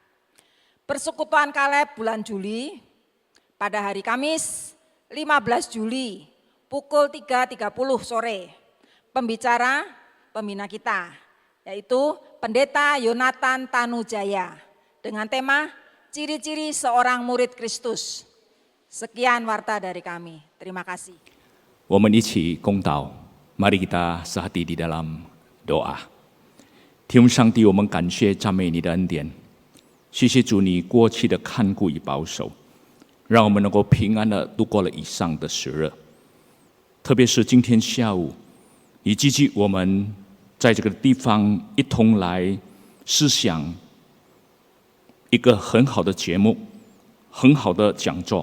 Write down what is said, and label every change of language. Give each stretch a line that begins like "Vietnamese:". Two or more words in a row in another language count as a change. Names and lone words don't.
Indonesian: Persekutuan Kaleb bulan Juli pada hari Kamis 15 Juli pukul 3.30 sore. Pembicara pembina kita, yaitu Pendeta Yonatan Tanujaya, dengan tema Ciri-ciri seorang murid Kristus. Sekian warta dari kami. Terima kasih.
Chinese: 我们一起恭祷，
Indonesian: mari kita sehati di dalam doa。
Chinese: 天父上帝，我们感谢赞美你的恩典，谢谢主你过去的看顾与保守，让我们能够平安的度过了以上的时日。特别是今天下午，以及我们在这个地方一同来思想一个很好的节目，很好的讲座。